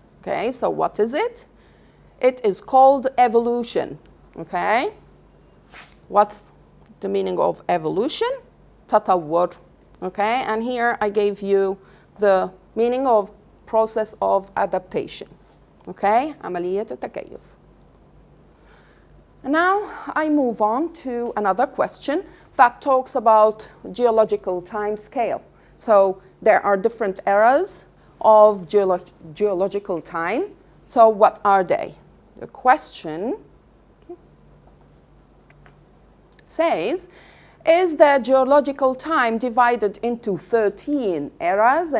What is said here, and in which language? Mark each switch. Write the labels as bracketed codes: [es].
[en] Okay, so what is it? It is called evolution, okay? What's the meaning of evolution? [ar] تطور. [en] Okay, and here I gave you the meaning of process of adaptation. [ar] Okay, عملية التكيف. [en] Now I move on to another question that talks about geological time scale. So there are different eras of geological time. So what are they? The question says, is the geological time divided into 13 eras?